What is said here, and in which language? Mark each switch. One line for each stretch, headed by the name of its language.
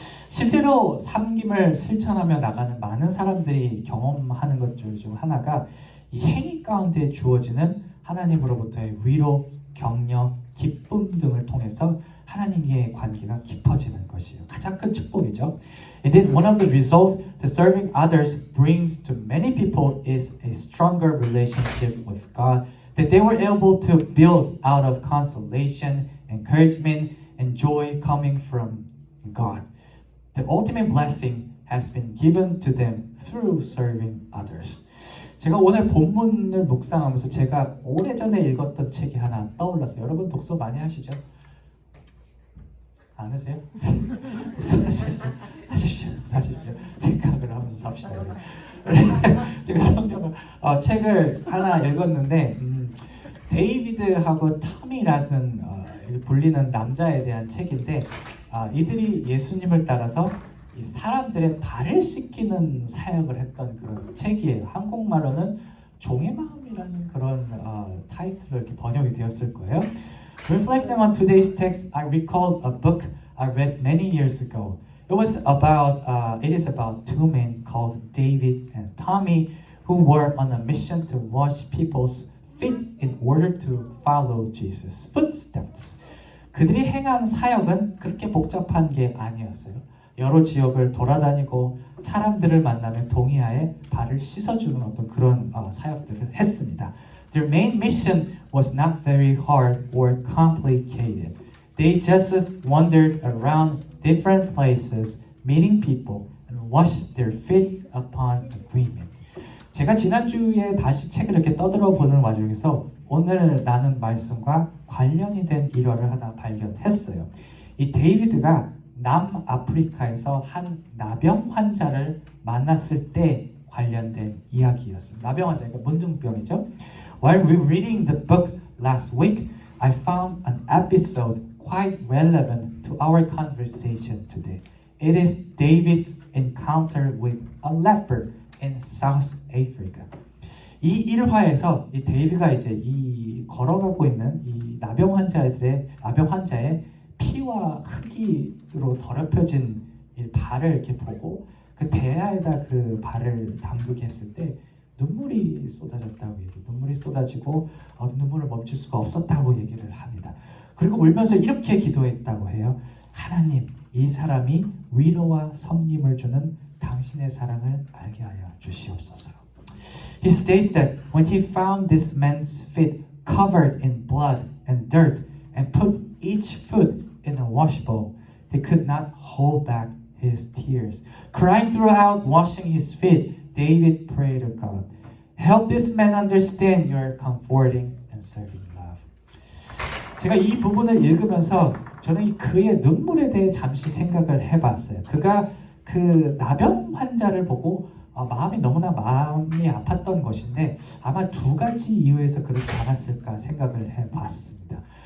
Korean: 실제로 섬김을 실천하며 나가는 많은 사람들이 경험하는 것 중 하나가 이 행위 가운데 주어지는 하나님으로부터의 위로, 격려, 기쁨 등을 통해서 하나님과의 관계가 깊어지는 것이에요. 가장 큰 축복이죠.
English: Indeed, one of the results that serving others brings to many people is a stronger relationship with God that they were able to build out of consolation, encouragement, and joy coming from God. The ultimate blessing has been given to them through serving others.
Korean: 제가 오늘 본문을 묵상하면서 제가 오래전에 읽었던 책이 하나 떠올랐어요. 여러분 독서 많이 하시죠? 안 하세요? 하십시오. 생각을 하면서 삽시다. 제가 성경을 책을 하나 읽었는데 데이비드하고 톰이라는 불리는 남자에 대한 책인데 이들이 예수님을 따라서 이 사람들의 발을 씻기는 사역을 했던 그런 책이에요. 한국말로는 종의 마음이라는 그런 타이틀로 이렇게 번역이 되었을 거예요.
English: Reflecting on today's text, I recalled a book I read many years ago. It is about two men called David and Tommy who were on a mission to wash people's feet in order to follow Jesus' footsteps.
Korean: 그들이 행한 사역은 그렇게 복잡한 게 아니었어요. 여러 지역을 돌아다니고 사람들을 만나며 동의하에 발을 씻어주는 어떤 그런 사역들을 했습니다.
English: Their main mission was not very hard or complicated. They just wandered around different places, meeting people, and washed their feet upon agreement.
Korean: 제가 지난주에 다시 책을 이렇게 떠들어 보는 와중에서 오늘 나눈 말씀과 관련이 된 일화를 하나 발견했어요. 이 데이비드가 남아프리카에서 한 나병 환자를 만났을 때 관련된 이야기였습니다. 나병 환자, 그러니까 문둥병이죠.
English: While reading the book last week, I found an episode quite relevant to our conversation today. It is David's encounter with a leper in South Africa.
Korean: 이 일화에서 이 데이비가 이제 이 걸어가고 있는 이 나병 환자의 피와 흙으로 더럽혀진 이 발을 이렇게 보고 그 대야에다 그 발을 담그게 했을 때 눈물이 쏟아졌다고 눈물이 쏟아지고 눈물을 멈출 수가 없었다고 얘기를 합니다. 그리고 울면서 이렇게 기도했다고 해요. 하나님, 이 사람이 위로와 섬김을 주는 당신의 사랑을 알게 하여 주시옵소서.
English: He states that when he found this man's feet covered in blood and dirt and put each foot in a wash bowl, he could not hold back his tears. Crying throughout washing his feet, David prayed to God, help this man understand your comforting and serving love.
Korean: 제가 이 부분을 읽으면서 저는 그의 눈물에 대해 잠시 생각을 해봤어요. 그가 그 나병 환자를 보고 마음이 너무나 마음이 아팠던 것인데 아마 두 가지 이유에서 그렇지 않았을까 생각을 해봤습니다.